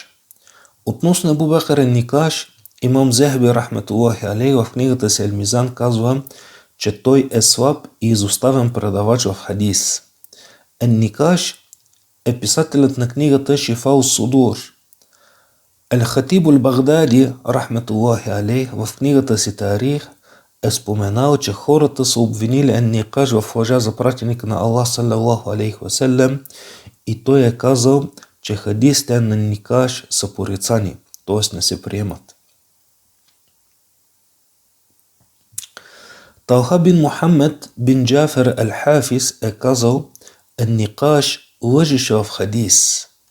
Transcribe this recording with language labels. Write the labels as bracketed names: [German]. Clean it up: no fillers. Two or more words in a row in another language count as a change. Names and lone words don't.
[Bulgarian] Относно Ебу Бекр ен-Никаш, имам Зехби [Arabic] رحمة الله عليه [Bulgarian] в книгата си Ел-Мизан казва, че той е слаб и изоставен предавач в хадис. Ен-Никаш е писателят на книгата Шифау Судур. Ел-Хатиб Ал-Багдади [Arabic] رحمة الله عليه [Bulgarian] в книгата си Тарих е споменал, че хората са обвинили Ен-Никаш в лъжа за пратеника на Аллах [Arabic] صلى الله عليه وسلم [Bulgarian] и той е казал, че хадисите на Ен-Никаш са порицани, т.е. не се приемат. Талха бин Мухаммед бин Джафер Ал-Хафиз е казал: Ен-Никаш лъжеше в хадис.